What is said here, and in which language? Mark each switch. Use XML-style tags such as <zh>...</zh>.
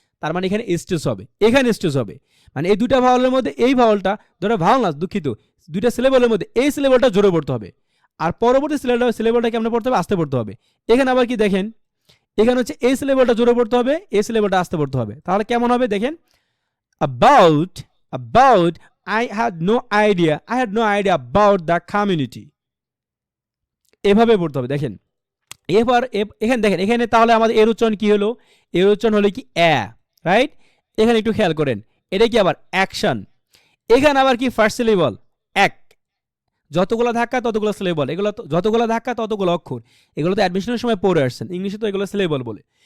<bn>তার মানে এখানে স্ট্রেস হবে, এখানে স্ট্রেস হবে। মানে এই দুটা ভাওয়ালের মধ্যে এই ভাওয়ালটা, দুটা ভাওয়াল না দুঃখিত, দুইটা সিলেবলের মধ্যে এই সিলেবলটা জোরে পড়তে হবে, আর পরবর্তী সিলেবলটা কেমন পড়তে হবে, আস্তে পড়তে হবে। এখানে আবার কি দেখেন, এখানে হচ্ছে এই সিলেবলটা জোরে পড়তে হবে, এই সিলেবলটা আস্তে পড়তে হবে। তাহলে কেমন হবে দেখেন,</bn> <en>about I had no idea about the community,</en> <bn>এভাবে পড়তে হবে। দেখেন এবার এখানে দেখেন, এখানে তাহলে আমাদের এর উচ্চারণ কি হলো, এর উচ্চারণ হলো কি রাইট। এখানে একটু খেয়াল করেন, এটা কি আবার অ্যাকশন। এখানে আবার কি ফার্স্ট সিলেবল এক, যতগুলো ধাক্কা ততগুলো সিলেবল, এগুলো যতগুলো ধাক্কা ততগুলো অক্ষর, এগুলো তো অ্যাডমিশনের সময় পড়ে আসছেন, ইংলিশে তো এগুলো সিলেবল বলে।</bn>